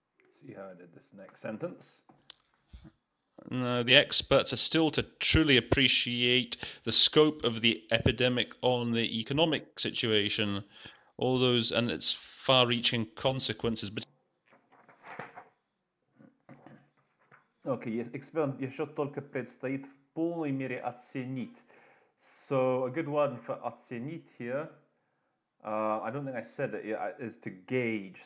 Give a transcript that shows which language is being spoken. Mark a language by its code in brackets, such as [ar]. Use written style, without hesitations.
[en] See how I did this next sentence. No, the experts are still to truly appreciate the scope of the epidemic on the economic situation, all those and its far-reaching consequences. But [ru] Okay, эксперимент еще только предстоит в полной мере оценить. [en] So a good one for оценить here, I don't think I said it yet, is to gauge.